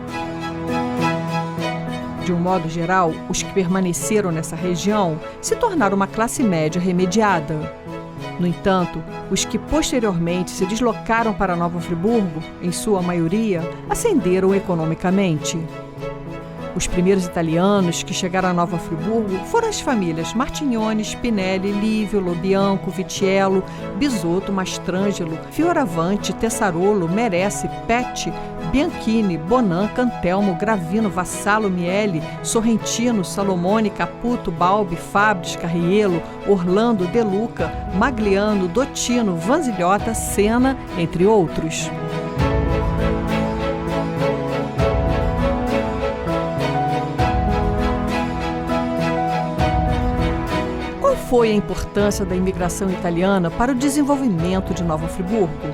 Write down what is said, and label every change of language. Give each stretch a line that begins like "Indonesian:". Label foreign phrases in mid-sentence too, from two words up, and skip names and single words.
Portuguese: De um modo geral, os que permaneceram nessa região se tornaram uma classe média remediada. No entanto, os que posteriormente se deslocaram para Nova Friburgo, em sua maioria, ascenderam economicamente. Os primeiros italianos que chegaram a Nova Friburgo foram as famílias Martignoni, Spinelli, Lívio, Lobianco, Vitiello, Bisotto, Mastrangelo, Fioravante, Tessarolo, Meresse, Petti, Bianchini, Bonan, Cantelmo, Gravino, Vassalo, Miele, Sorrentino, Salomone, Caputo, Balbi, Fabris, Carriello, Orlando, De Luca, Magliano, Dottino, Vanzilhota, Senna, entre outros. Qual foi a importância da imigração italiana para o desenvolvimento de Nova Friburgo?